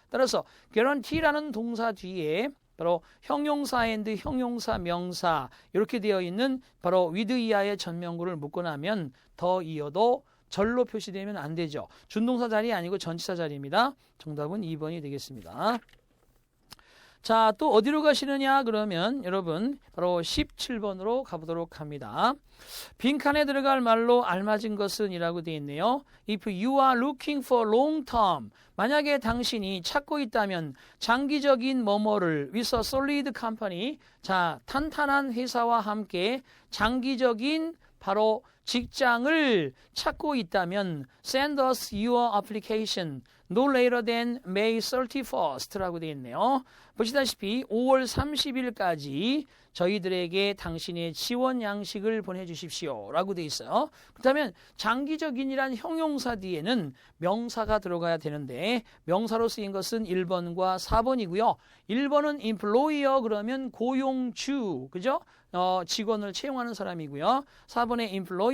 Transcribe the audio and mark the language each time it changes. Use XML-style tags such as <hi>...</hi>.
<ko>따라서 guarantee라는 동사 뒤에 바로 형용사 and 형용사 명사 이렇게 되어 있는 바로 with 이하의 전명구를 묶고 나면 더 이어도 절로 표시되면 안 되죠. 준동사 자리 아니고 전치사 자리입니다. 정답은 2번이 되겠습니다. 자, 또 어디로 가시느냐 그러면 여러분 바로 17번으로 가보도록 합니다. 빈칸에 들어갈 말로 알맞은 것은 이라고 되어 있네요.</ko> <en>If you are looking for long term,</en> <ko>만약에 당신이 찾고 있다면 장기적인 뭐뭐를</ko> <en>with a solid company,</en> <ko>자, 탄탄한 회사와 함께 장기적인 바로 직장을 찾고 있다면</ko> <en>send us your application no later than May 31st라고</en> <ko>되어 있네요. 보시다시피 5월 30일까지 저희들에게 당신의 지원 양식을 보내주십시오 라고 되어 있어요. 그렇다면 장기적인이란 형용사 뒤에는 명사가 들어가야 되는데 명사로 쓰인 것은 1번과 4번이고요. 1번은 employer 그러면 고용주, 그죠? 직원을 채용하는 사람이고요. 4번의 employee</ko>